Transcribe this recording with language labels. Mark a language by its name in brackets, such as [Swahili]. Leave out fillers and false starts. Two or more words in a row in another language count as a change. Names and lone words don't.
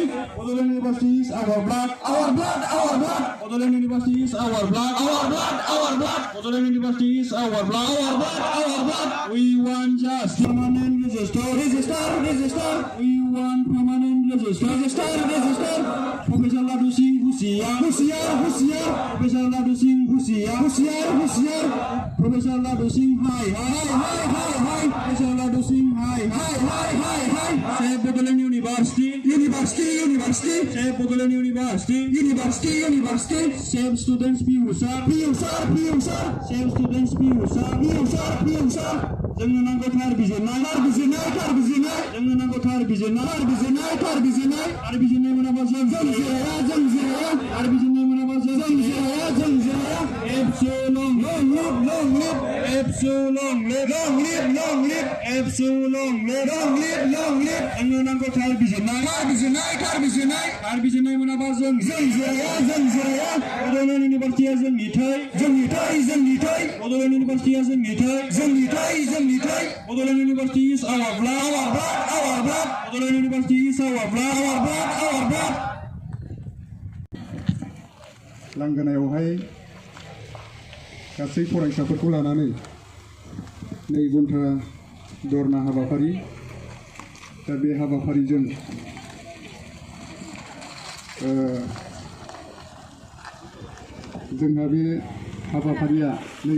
[English] Bodoland University is our blood. Bodoland University is our blood. Bodoland University is our blood. We want just permanent register. We want permanent register. Professor Ladu Singh Husiar. Professor Ladu Singh Husiar. Professor Ladu Singh high. Professor Ladu Singh high. Save Bodoland University. Save Bodoland University. Save students' future. Save students' future. [Bodo] जोंनो नांगौ थार बिजिरनाय जोंनो नांगौ थार बिजिरनाय मोनाबा जों जिराया आरो बिजिरनाय मोनाबा जों जिराया [English] Absolute long live. Absolute long live. [Bodo] जोंनो नांगौ थार बिजिरनाय मोनाबा जों जिराया बड'लेण्ड इउनिभारसिटिया जोंनि थै बड'लेण्ड इउनिभारसिटिया जोंनि थै [English] Bodoland University is our blood. Bodoland University is our blood. [Bodo] लांगोनायावहाय गासै फरायसाफोरखौ लानानै 2 घन्टा धरना हाबाफारि दा बे हाबाफारिजों जोंहा बे हाबाफारिया 2